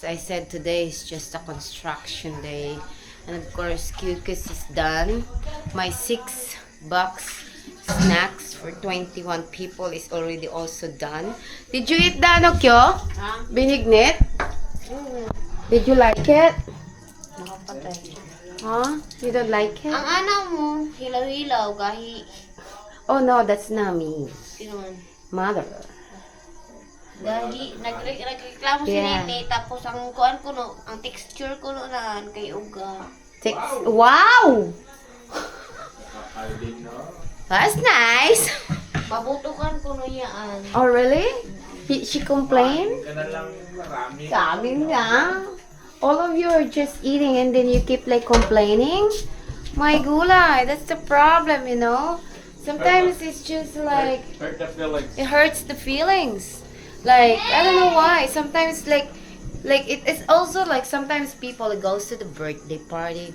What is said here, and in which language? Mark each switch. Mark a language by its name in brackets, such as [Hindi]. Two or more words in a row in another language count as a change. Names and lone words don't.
[English] as I said, today is just a construction day. And of course, Kukis is done. My 6 box snacks for 21 people is already also done. Did you eat that, Okyo? Binignit? Did you like it? [Cebuano] Nakapatay. [English] Huh? You don't like it? [Cebuano] Ang ano mo, hilaw-hilaw, gahi. [English] Oh no, that's Nami. [Cebuano] Sino man? [English] Mother. [Cebuano] Gahi, nagreklamo si [English] Yeah. [Cebuano] Nene, tapos ang kuan ko no, ang texture ko no na kay Uga. [English] Wow! That's nice. [Cebuano] Mabutukan ko no yaan. [English] Oh, really? She complained? [Filipino] Sabi nga. [English] All of you are just eating and then you keep like complaining? My gulay, that's the problem, you know? Sometimes it's just like, Hurt the feelings. it hurts the feelings. Like, I don't know why. Sometimes it's also like sometimes people goes to the birthday party.